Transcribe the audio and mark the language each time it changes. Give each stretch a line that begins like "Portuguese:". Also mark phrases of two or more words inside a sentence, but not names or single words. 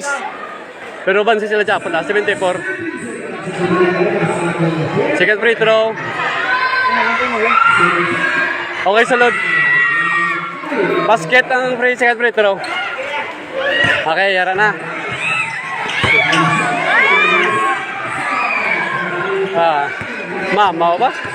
Hiligaynon: Pero bansi sila Japon na, 74.
English: Second free throw.
Hiligaynon: Okay, sulod. Basket ang
English: second free throw.
Hiligaynon: Okay, yara na. Mamaw ba?